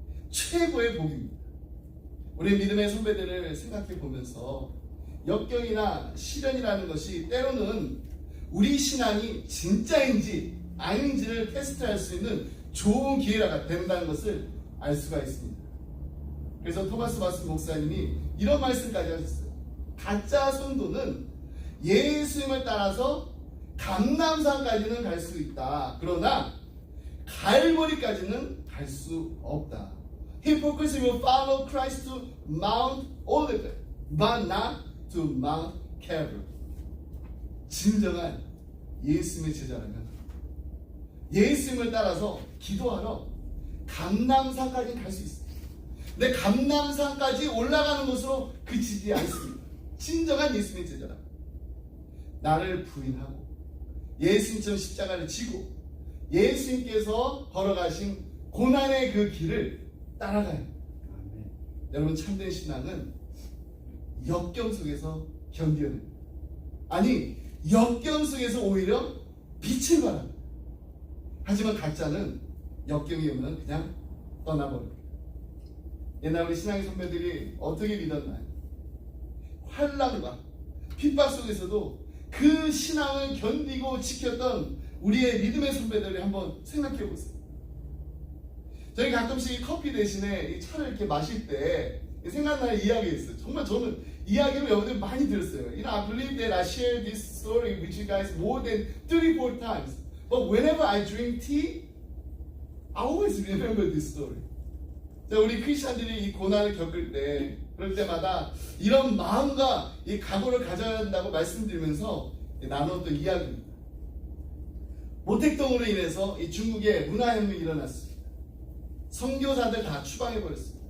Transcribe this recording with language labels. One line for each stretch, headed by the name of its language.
Korean: 최고의 복입니다. 우리 믿음의 선배들을 생각해 보면서 역경이나 시련이라는 것이 때로는 우리 신앙이 진짜인지 아닌지를 테스트할 수 있는 좋은 기회가 된다는 것을 알 수가 있습니다. 그래서 토마스 바스 목사님이 이런 말씀까지 하셨어요. 가짜 성도는 예수님을 따라서 감람산까지는 갈 수 있다. 그러나 갈보리까지는 갈 수 없다.
English: Hypocrisy will follow Christ to Mount Olivet, but not to Mount Calvary.
Korean: 진정한 예수님의 제자라면 예수님을 따라서 기도하러 감람산까지 갈 수 있습니다. 근데 감람산까지 올라가는 것으로 그치지 않습니다. 진정한 예수님의 제자라. 나를 부인하고 예수님처럼 십자가를 지고 예수님께서 걸어가신 고난의 그 길을 따라가야 합니다. 여러분, 참된 신앙은 역경 속에서 견뎌냅니다. 아니, 역경 속에서 오히려 빛을 발합니다. 하지만 가짜는 역경이 오면 그냥 떠나버립니다. 옛날 우리 신앙의 선배들이 어떻게 믿었나요? 환난과 핍박 속에서도 그 신앙을 견디고 지켰던 우리의 믿음의 선배들을 한번 생각해 보세요. 저희 가끔씩 커피 대신에 이 차를 이렇게 마실 때 생각나는 이야기가 있어요. 정말 저는 이야기를 여러분들 많이 들었어요.
English: You know, I believe that I shared this story with you guys more than 34 times. But whenever I drink tea, I always remember this story.
Korean: 자, 우리 크리스천들이 이 고난을 겪을 때, 그럴 때마다 이런 마음과 이 각오를 가져야 한다고 말씀드리면서 나눴던 이야기입니다. 모택동으로 인해서 이 중국에 문화혁명이 일어났습니다. 선교사들 다 추방해버렸습니다.